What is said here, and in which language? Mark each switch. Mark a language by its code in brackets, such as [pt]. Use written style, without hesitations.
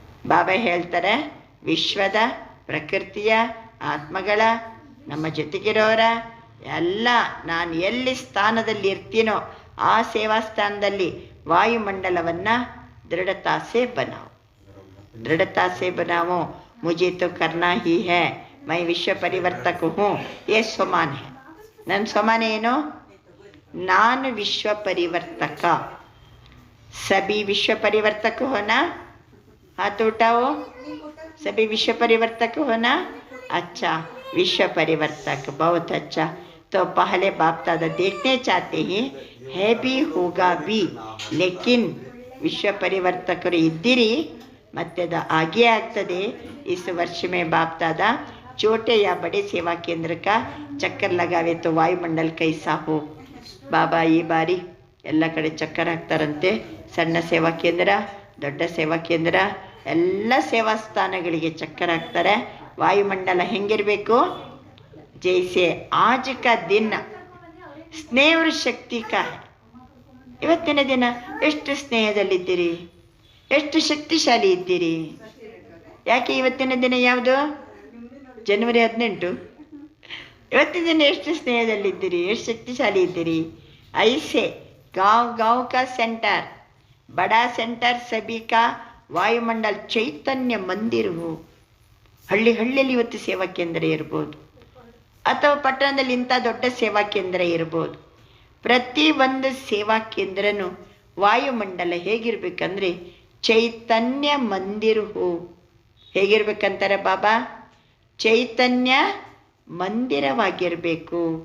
[kn] ಬಾಬಾ ಹೇಳ್ತಾರೆ, ವಿಶ್ವದ, ಪ್ರಕೃತಿಯ, ಆತ್ಮಗಳ, ನಮ್ಮ ಜೊತೆಗಿರೋರ ಎಲ್ಲ ನಾನು ಎಲ್ಲಿ ಸ್ಥಾನದಲ್ಲಿ ಇರ್ತೀನೋ ಆ ಸೇವಾ ಸ್ಥಾನದಲ್ಲಿ ವಾಯುಮಂಡಲವನ್ನು [hi] दृढ़ता से बनाओ, दृढ़ता से बनाओ. मुझे तो करना ही है, मैं विश्व परिवर्तक हूँ. ये स्वमान है. [kn] ನನ್ನ ಸ್ವಮಾನ ಏನು? ನಾನು ವಿಶ್ವ ಪರಿವರ್ತಕ. सभी विश्व परिवर्तक हो ना? हाथ उठाओ. सभी विश्व परिवर्तक हो ना? अच्छा, विश्व परिवर्तक, बहुत अच्छा. तो पहले बाप दादा देखने चाहते हैं, है भी होगा भी, लेकिन ವಿಶ್ವ ಪರಿವರ್ತಕರು ಇದ್ದೀರಿ, ಮತ್ತೆ ಅದು ಆಗೇ ಆಗ್ತದೆ. [hi] इस वर्ष में बाप दादा छोटे या बड़े सेवा केंद्र का चक्कर लगावे तो वायुमंडल कैसा हो. [kn] ಬಾಬಾ ಈ ಬಾರಿ ಎಲ್ಲ ಕಡೆ ಚಕ್ಕರ್ ಹಾಕ್ತಾರಂತೆ. ಸಣ್ಣ ಸೇವಾ ಕೇಂದ್ರ, ದೊಡ್ಡ ಸೇವಾ ಕೇಂದ್ರ, ಎಲ್ಲ ಸೇವಾ ಸ್ಥಾನಗಳಿಗೆ ಚಕ್ಕರ್ ಹಾಕ್ತಾರೆ. ವಾಯುಮಂಡಲ ಹೆಂಗಿರಬೇಕು? [hi] ಜೈಸೆ ಆಜ್ ಕಾ ದಿನ ಸ್ನೇಹ ಶಕ್ತಿ ಕಾ. [kn] ಇವತ್ತಿನ ದಿನ ಎಷ್ಟು ಸ್ನೇಹದಲ್ಲಿದ್ದೀರಿ, ಎಷ್ಟು ಶಕ್ತಿಶಾಲಿ ಇದ್ದೀರಿ. ಯಾಕೆ ಇವತ್ತಿನ ದಿನ ಯಾವುದು? ಜನವರಿ 18. ಇವತ್ತಿನ ದಿನ ಎಷ್ಟು ಸ್ನೇಹದಲ್ಲಿದ್ದೀರಿ, ಎಷ್ಟು ಶಕ್ತಿಶಾಲಿ ಇದ್ದೀರಿ. [hi] ಐಸೆ गांव गांव का सेंटर, बड़ा सेंटर सभी का ವಾಯುಮಂಡಲ್ ಚೈತನ್ಯ ಮಂದಿರ ಹೋ. [kn] ಹಳ್ಳಿ ಹಳ್ಳಿಯಲ್ಲಿ ಇವತ್ತು ಸೇವಾ ಕೇಂದ್ರ ಇರ್ಬೋದು, ಅಥವಾ ಪಟ್ಟಣದಲ್ಲಿ ಇಂಥ ದೊಡ್ಡ ಸೇವಾ ಕೇಂದ್ರ ಇರ್ಬೋದು. ಪ್ರತಿ ಒಂದು ಸೇವಾ ಕೇಂದ್ರನೂ ವಾಯುಮಂಡಲ ಹೇಗಿರ್ಬೇಕಂದ್ರೆ ಚೈತನ್ಯ ಮಂದಿರ ಹೋ. ಹೇಗಿರ್ಬೇಕಂತಾರೆ ಬಾಬಾ? ಚೈತನ್ಯ ಮಂದಿರವಾಗಿರಬೇಕು.